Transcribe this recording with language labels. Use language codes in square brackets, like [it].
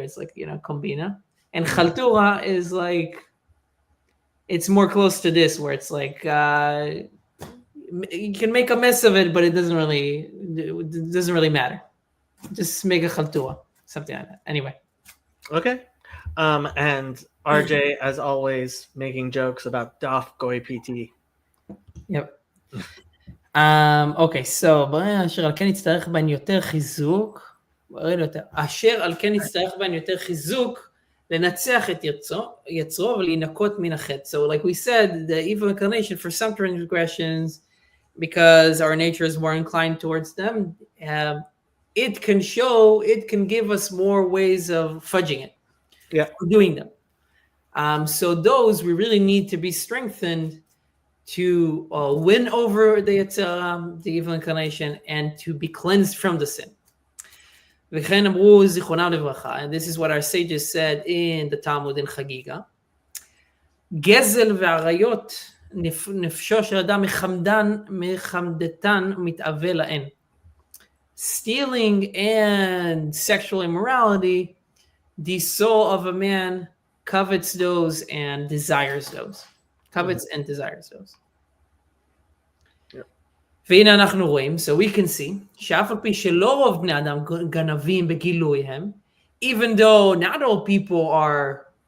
[en] It's like, kombina. And chaltura is like, it's more close to this, where it's like, you can make a mess of it, but it doesn't really matter. Just make a chaltura, something like that. Anyway. Okay. And RJ, as always, making jokes about Daf Goy PT. Yep. [he] אוקיי, אשר על כן יצטרך בהן יותר חיזוק, אשר על כן יצטרך בהן יותר חיזוק, לנצח את יצרו ולהינקות מן החטא. [en] So like we said, the evil inclination for some transgressions, because our nature is more inclined towards them, it can give us more ways of fudging it. Yeah. Doing them. So those we really need to be strengthened to win over the evil inclination and to be cleansed from the sin. And this is what our sages said in the Talmud in Chagiga. [he] גזל ועריות נפשו של אדם מחמדתן מתאווה להן. [en] Stealing and sexual immorality, the soul of a man covets those and desires those. Covets and desires those. [he] והנה אנחנו רואים, [en] so we can see, [he] שאף על פי שלא רוב בני אדם גנבים בגילויהם, [en] even though not all people are,